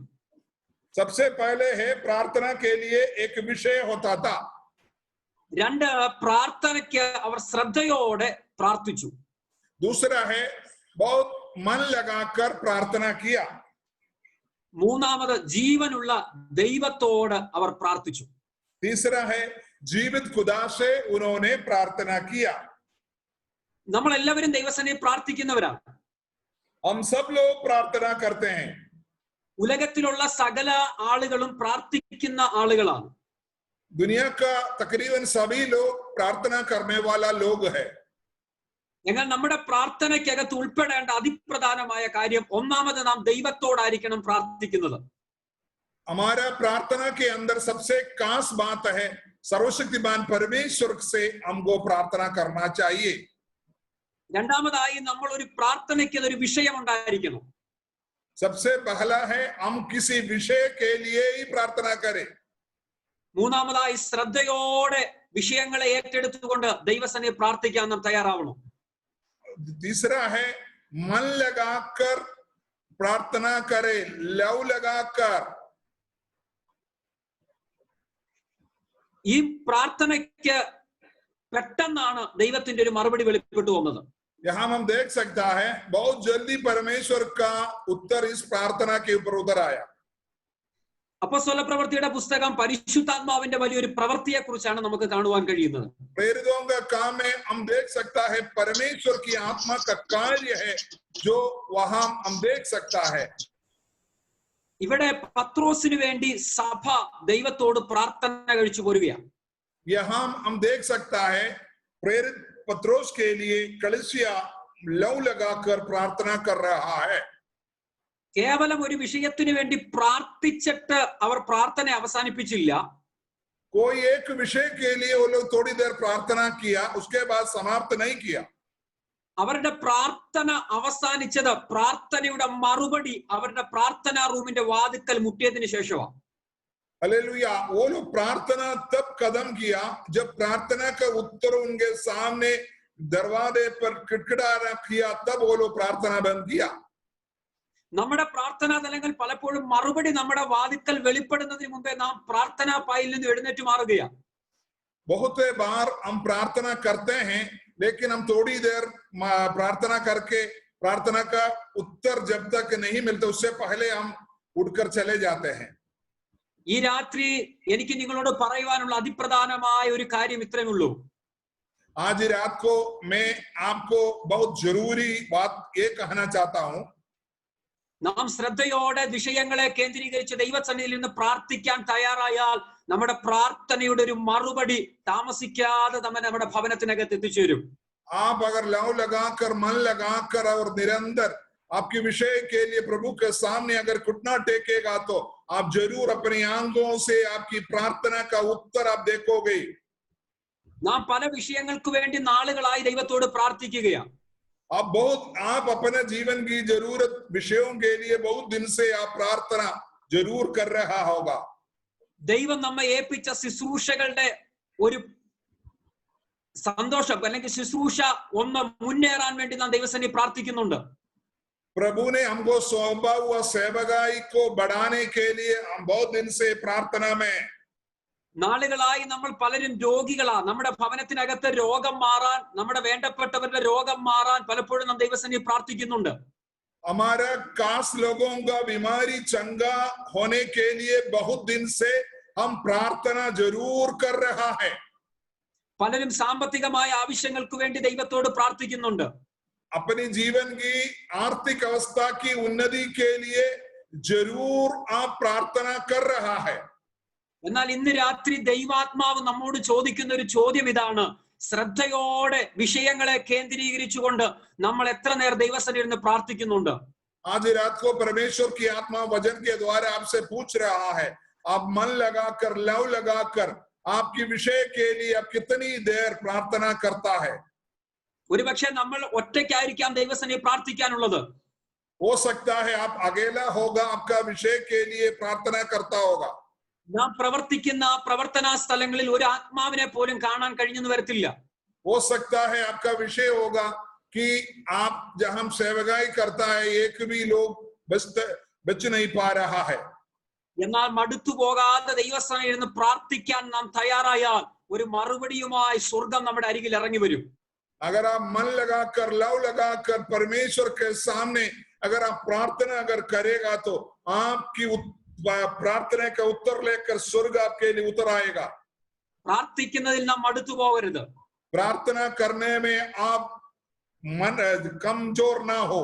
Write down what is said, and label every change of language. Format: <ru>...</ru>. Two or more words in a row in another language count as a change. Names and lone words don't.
<hi>सबसे पहले है प्रार्थना के लिए एक विषय होता था.</hi> <ml>2 പ്രാർത്ഥനയ്ക്ക് അവർ ശ്രദ്ധയോടെ പ്രാർത്ഥിച്ചു.</ml> <hi>दूसरा है बहुत मन लगाकर प्रार्थना किया.</hi> <ml>3-ാമത് ജീവനുള്ള ദൈവത്തോട് അവർ പ്രാർത്ഥിച്ചു.</ml> <hi>तीसरा है जीवित खुदा से उन्होंने प्रार्थना किया.</hi> <ml>നമ്മൾ എല്ലാവരും ദൈവസന്നിധിയിൽ പ്രാർത്ഥിക്കുന്നവരാണ്.</ml> <hi>हम सब लोग प्रार्थना करते हैं.</hi> <ml>ഉലകത്തിലുള്ള സകല ആളുകളും പ്രാർത്ഥിക്കുന്ന ആളുകളാണ്.</ml> <hi>दुनिया का तकरीबन सभी लोग प्रार्थना करने वाला लोग है.</hi> <ml>എന്നാൽ നമ്മുടെ പ്രാർത്ഥനയ്ക്കകത്ത് ഉൾപ്പെടേണ്ട അതിപ്രധാനമായ കാര്യം, ഒന്നാമത് നാം ദൈവത്തോടായിരിക്കണം പ്രാർത്ഥിക്കുന്നത്.</ml> <hi>हमारा प्रार्थना के अंदर सबसे खास बात है सर्वशक्तिमान परमेश्वर से हमको प्रार्थना करना चाहिए.</hi> <ml>രണ്ടാമതായി നമ്മൾ ഒരു പ്രാർത്ഥനയ്ക്ക് ഒരു വിഷയം ഉണ്ടായിരിക്കണം.</ml> <hi>सबसे पहला है हम किसी विषय के लिए ही प्रार्थना करें.</hi> <ml>മൂന്നാമതായി ശ്രദ്ധയോടെ വിഷയങ്ങളെ ഏറ്റെടുത്തുകൊണ്ട് ദൈവസന്നിധിയിൽ പ്രാർത്ഥിക്കാൻ നാം തയ്യാറാവണം.</ml> <hi>तीसरा है मन लगाकर प्रार्थना करें, लव लगाकर.</hi> <ml>ഈ പ്രാർത്ഥനയ്ക്ക് പെട്ടെന്നാണ് ദൈവത്തിന്റെ ഒരു മറുപടി വെളിപ്പെട്ടു വന്നത്.</ml> <hi>यहाँ हम देख सकता है बहुत जल्दी परमेश्वर का उत्तर इस प्रार्थना के ऊपर उतर आया.</hi> <ml>അപ്പോസ്തല പ്രവൃത്തിയുടെ പുസ്തകം പരിശുദ്ധാത്മാവിന്റെ വലിയൊരു പ്രവൃത്തിയെ കുറിച്ചാണ് നമുക്ക് കാണുവാൻ കഴിയുന്നത്.</ml> <hi>प्रेरितों का काम है हम देख सकता है परमेश्वर की आत्मा का कार्य है जो वहां हम देख सकता है.</hi> <ml>ഇവിടെ പത്രോസിന് വേണ്ടി സഭ ദൈവത്തോട് പ്രാർത്ഥന കഴിച്ചു പോരുകയാണ്.</ml> <hi>यहाँ हम देख सकता है प्रेरित पत्रोस के लिए कलीसिया लव लगाकर प्रार्थना कर रहा है.</hi> <ml>കേവലം ഒരു വിഷയത്തിന് വേണ്ടി പ്രാർത്ഥിച്ചിട്ട് അവർ പ്രാർത്ഥന അവസാനിപ്പിച്ചില്ല.</ml> <hi>कोई एक विषय के लिए वो लोग थोड़ी देर प्रार्थना किया, उसके बाद समाप्त नहीं किया.</hi> <ml>അവരുടെ പ്രാർത്ഥന അവസാനിച്ചത് പ്രാർത്ഥനയുടെ മറുപടി അവരുടെ പ്രാർത്ഥനാ റൂമിന്റെ വാതിക്കൽ മുട്ടിയതിനു ശേഷമാണ്.</ml> <hi>हालेलुया. वो लोग प्रार्थना तब कदम किया जब प्रार्थना का उत्तर उनके सामने दरवाजे पर खटखटाना किया, तब वो लोग प्रार्थना बंद किया.</hi> <ml>നമ്മുടെ പ്രാർത്ഥനാ തലങ്ങൾ പലപ്പോഴും മറുപടി നമ്മുടെ വാതിക്കൽ വെളിപ്പെടുന്നതിന് മുമ്പേ നാം പ്രാർത്ഥനാ പായിൽ നിന്ന് എഴുന്നേറ്റ് മാറുകയാണ്.</ml> <hi>बहुत बार हम प्रार्थना करते हैं, लेकिन हम थोड़ी देर प्रार्थना करके प्रार्थना का उत्तर जब तक नहीं मिलता उससे पहले हम उठकर चले जाते हैं.</hi> <ml>ഈ രാത്രി എനിക്ക് നിങ്ങളോട് പറയുവാനുള്ള അതിപ്രധാനമായ ഒരു കാര്യം ഇത്രയേ ഉള്ളൂ.</ml> <hi>आज रात को मैं आपको बहुत जरूरी बात ये कहना चाहता हूं.</hi> <ml>നാം ശ്രദ്ധയോടെ വിഷയങ്ങളെ കേന്ദ്രീകരിച്ച് ദൈവസന്നിധിയിൽ നിന്ന് പ്രാർത്ഥിക്കാൻ തയ്യാറായാൽ നമ്മുടെ പ്രാർത്ഥനയുടെ ഒരു മറുപടി താമസിക്കാതെ നമ്മുടെ ഭവനത്തിനകത്ത് എത്തിച്ചേരും.</ml> <hi>आप अगर लव लगाकर मन लगाकर और निरंतर आपके विषय के लिए प्रभु के सामने अगर घुटना टेकेगा तो आप जरूर अपनी आंखों से आपकी प्रार्थना का उत्तर आप देखोगे.</hi> <ml>നാം പല വിഷയങ്ങൾക്ക് വേണ്ടി നാളുകളായി ദൈവത്തോട് പ്രാർത്ഥിക്കുകയാണ്.</ml> <hi>आप अपने जीवन की जरूरत विषयों के लिए बहुत दिन से आप प्रार्थना जरूर कर रहा होगा.</hi> <ml>ദൈവം നമ്മെ ഏൽപ്പിച്ച ശുശ്രൂഷകളുടെ ഒരു സന്തോഷം അല്ലെങ്കിൽ ശുശ്രൂഷ ഒന്ന് മുന്നേറാൻ വേണ്ടി നാം ദൈവസന്നിധിയിൽ പ്രാർത്ഥിക്കുന്നുണ്ട്.</ml> <hi>प्रभु ने हमको सौंपा हुआ सेवकाई को बढ़ाने के लिए हम बहुत दिन से प्रार्थना में.</hi> <ml>നാളുകളായി നമ്മൾ പലരും രോഗികളാ. നമ്മുടെ ഭവനത്തിനകത്ത് രോഗം മാറാൻ, നമ്മുടെ വേണ്ടപ്പെട്ടവരുടെ രോഗം മാറാൻ പലപ്പോഴും നാം ദൈവസന്നിധിയിൽ പ്രാർത്ഥിക്കുന്നുണ്ട്.</ml> <hi>हमारा खास लोगों का बीमारी चंगा होने के लिए बहुत दिन से हम प्रार्थना जरूर कर रहा है.</hi> <ml>പലരും സാമ്പത്തികമായ ആവശ്യങ്ങൾക്ക് വേണ്ടി ദൈവത്തോട് പ്രാർത്ഥിക്കുന്നുണ്ട്.</ml> <hi>अपनी जीवन की आर्थिक अवस्था की उन्नति के लिए जरूर आप प्रार्थना कर रहा है.</hi> <ml>എന്നാൽ ഇന്ന് രാത്രി ദൈവാത്മാവ് നമ്മോട് ചോദിക്കുന്ന ഒരു ചോദ്യം ഇതാണ്: ശ്രദ്ധയോടെ വിഷയങ്ങളെ കേന്ദ്രീകരിച്ചുകൊണ്ട് നമ്മൾ എത്ര നേരം ദൈവസന്നിധിയിൽ ഇരുന്ന് പ്രാർത്ഥിക്കുന്നുണ്ട്?</ml> <hi>आज रात को परमेश्वर की आत्मा वचन के द्वारा आपसे पूछ रहा है, आप मन लगाकर लव लगाकर आपकी विषय के लिए आप कितनी देर प्रार्थना करता है.</hi> <ml>ഒരുപക്ഷെ നമ്മൾ ഒറ്റയ്ക്കായിരിക്കാം ദൈവസന്നിധിയിൽ പ്രാർത്ഥിക്കാനുള്ളത്.</ml> <hi>हो सकता है आप अकेला होगा, आपका विषय के लिए प्रार्थना करता होगा.</hi> <ml>നാം പ്രവർത്തിക്കുന്ന പ്രവർത്തനാ സ്ഥലങ്ങളിൽ ഒരു ആത്മാവിനെ പോലും കാണാൻ കഴിഞ്ഞെന്ന് വരത്തില്ല.</ml> <hi>हो सकता है आपका विषय होगा कि आप जहां सेवकाई करता है एक भी लोग बच नहीं पा रहा है.</hi> <ml>എന്നാൽ മടുത്തു പോകാതെ ദൈവസന്നിധിയിൽ ഇരുന്ന് പ്രാർത്ഥിക്കാൻ നാം തയ്യാറായാൽ ഒരു മറുപടിയുമായി സ്വർഗം നമ്മുടെ അരികിൽ ഇറങ്ങി വരും.</ml> <hi>अगर आप मन लगाकर लव लगाकर परमेश्वर के सामने अगर आप प्रार्थना अगर करेगा तो आपकी प्रार्थना का उत्तर लेकर स्वर्ग आपके लिए उतर आएगा.</hi> <ml>പ്രാർത്ഥിക്കുന്നതിൽ നാം മടുത്തു പോകരുത്.</ml> <hi>प्रार्थना करने में आप मन कमजोर ना हो.</hi>